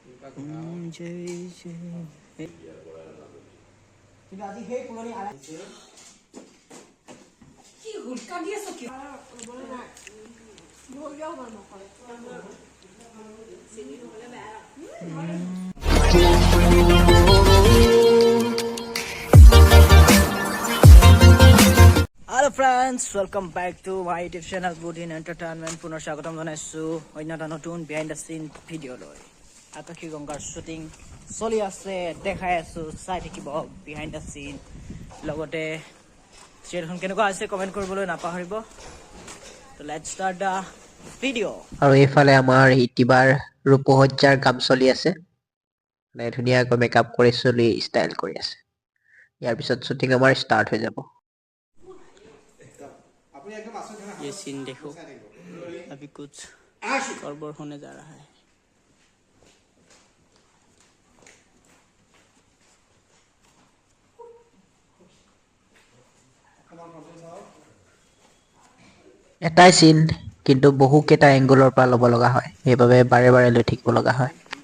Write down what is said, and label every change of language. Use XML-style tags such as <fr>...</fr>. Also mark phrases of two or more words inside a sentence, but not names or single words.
<as>কিন্তু আজি সেই পুৰণি কি হুলকা দি আছ কি</as> <en>Hello friends, welcome back to my YouTube channel Good in Entertainment.</en> <as>পুনৰ স্বাগতম জনাইছো অন্য এটা নতুন</as> <en>behind the scene</en> <as>ভিডিঅ' লৈ। আকাশী গংগাৰ শ্বুটিং চলি আছে, দেখাই আছো, চাই থাকিব</as> <en>behind the scene.</en> <as>লগতে চিৰিয়েলখন কেনেকুৱা আছে কমেণ্ট কৰিবলৈ নাপাহৰিব।</as> <en>তো let's start the video'.</en> <as>আৰু এইফালে আমাৰ ইতিবাৰ ৰূপসজ্জাৰ কাম চলি আছে, মানে ধুনীয়াকৈ মেকআপ কৰি চলি ষ্টাইল কৰি আছে। ইয়াৰ পিছত শ্বুটিং আমাৰ ষ্টাৰ্ট হৈ যাব।</as> <hi>ये सीन देखो, अभी कुछ गड़बड़ होने जा रहा है।</hi> <as>এটাই চিন কিন্তু বহুকেইটা এংগলৰ পৰা ল'ব লগা হয়, সেইবাবে বাৰে বাৰে লৈ থাকিব লগা হয়।</as>